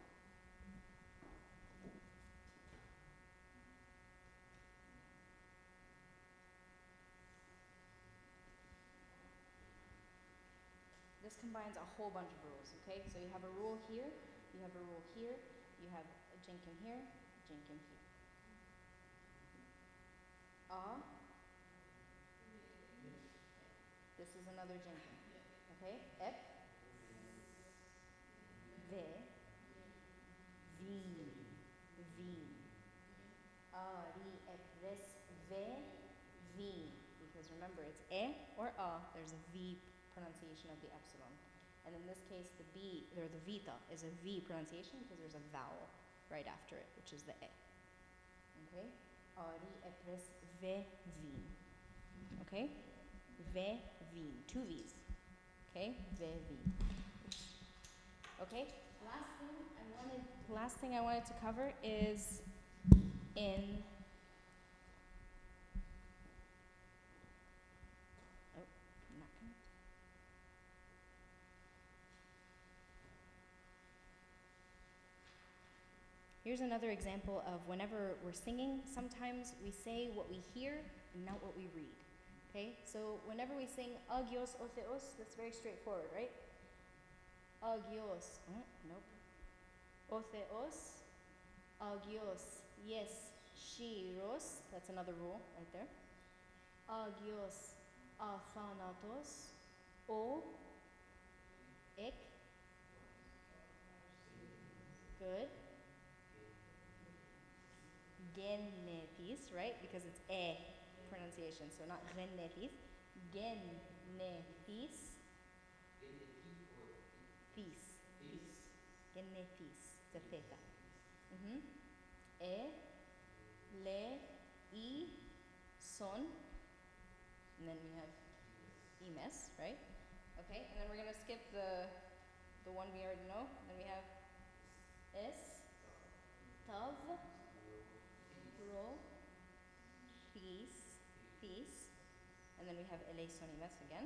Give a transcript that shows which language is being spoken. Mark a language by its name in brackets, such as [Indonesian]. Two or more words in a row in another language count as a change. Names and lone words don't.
[English] This combines a whole bunch of rules, okay? So you have a rule here, you have a rule here, you have a jinkin here, jinkin here. This is another jinkin, okay? Ep, ve, vi, ri, ep, res, ve, vi. Because remember, it's or there's a v pronunciation of the epsilon. And in this case, the b, or the vita, is a v pronunciation because there's a vowel right after it, which is the e. Okay? Ri, ep, res, ve, vi. Okay? Ve, vi. Two v's. Okay? Ve, vi. Okay? Last thing I wanted to cover is in not connected. Here's another example of whenever we're singing, sometimes we say what we hear and not what we read. Okay? So whenever we sing [Greek] άγιος ο Θεός, [English] that's very straightforward, right? Agios. Nope. Otheos. Agios. Yes. Shiros. That's another rule right there. [Greek] Άγιος αθάνατος. Ο. [English] Ik. Good. Genetis, right? Because it's e pronunciation, so not genetis. Genetis. Genetis. The theta. E, le, I, son. And then we have imes, right? Okay, and then we're gonna skip the one we already know. Then we have es, tav, ro, peace, and then we have [Greek] ελέησον ημάς [English] again.